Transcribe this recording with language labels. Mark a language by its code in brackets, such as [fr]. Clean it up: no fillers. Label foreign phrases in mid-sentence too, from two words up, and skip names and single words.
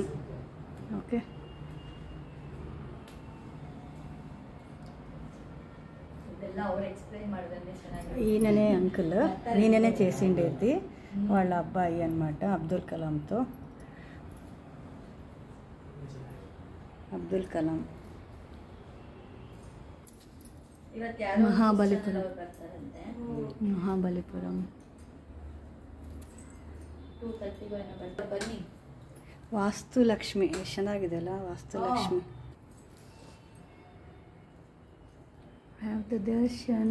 [te] ఓకే, ఈయననే అంకుల్, ఈయననే చేసిండేది. వాళ్ళ అబ్బాయి అన్నమాట, అబ్దుల్ కలాంతో. అబ్దుల్ కలాం. [kn] ಮಹಾಬಲಿಪುರಂ. ವಾಸ್ತುಲಕ್ಷ್ಮಿ ಎಷ್ಟು ಚೆನ್ನಾಗಿದೆಲ್ಲ. ವಾಸ್ತುಲಕ್ಷ್ಮಿ. [en] have the darshan.